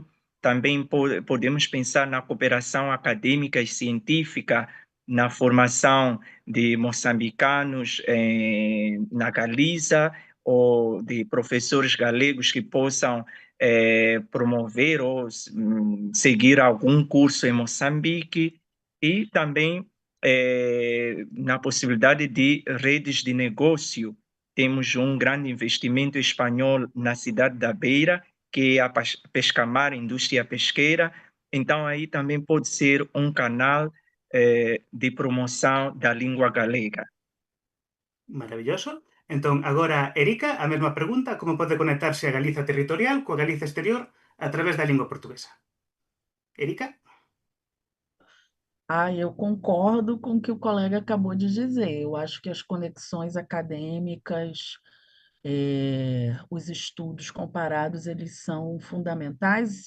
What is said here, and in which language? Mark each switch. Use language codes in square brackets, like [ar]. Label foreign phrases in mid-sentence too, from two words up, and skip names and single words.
[pt] Também podemos pensar na cooperação acadêmica e científica, na formação de moçambicanos na Galiza, ou de professores galegos que possam promover ou seguir algum curso em Moçambique, e também na possibilidade de redes de negócio. Temos um grande investimento espanhol na cidade da Beira, que é a Pescamar, indústria pesqueira. Então, aí também pode ser um canal de promoção da língua galega. [gl] Maravilloso. Entón, agora, Erika, a mesma pregunta, como pode conectarse a Galiza territorial coa Galiza exterior a través da língua portuguesa? Erika? [pt] Eu concordo com o que o colega acabou de dizer. Eu acho que as conexões acadêmicas, os estudos comparados, eles são fundamentais.